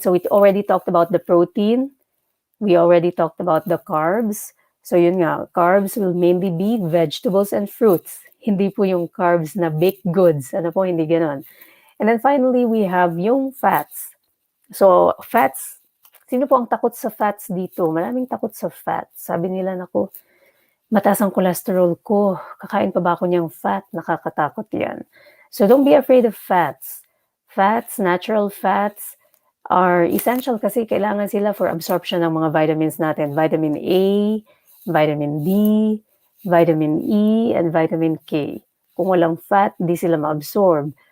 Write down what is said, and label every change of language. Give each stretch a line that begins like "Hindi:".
English: So, we already talked about the protein. We already talked about the carbs. So,
Filipino: yun nga,
English: carbs will mainly be vegetables and fruits.
Filipino: Hindi po yung carbs na baked goods. Ano po, hindi ganon.
English: And then finally, we have yung fats.
Filipino: So, fats, sino po ang takot sa fats dito? Maraming takot sa fats. Sabi nila, naku, mataas ang cholesterol ko. Kakain pa ba ako niyang fat? Nakakatakot yan.
English: So don't be afraid of fats. Fats, natural fats, are essential
Filipino: kasi kailangan sila for
English: absorption ng mga vitamins natin. Vitamin A, vitamin D, vitamin E, and vitamin K.
Filipino: Kung walang fat, di sila ma-absorb.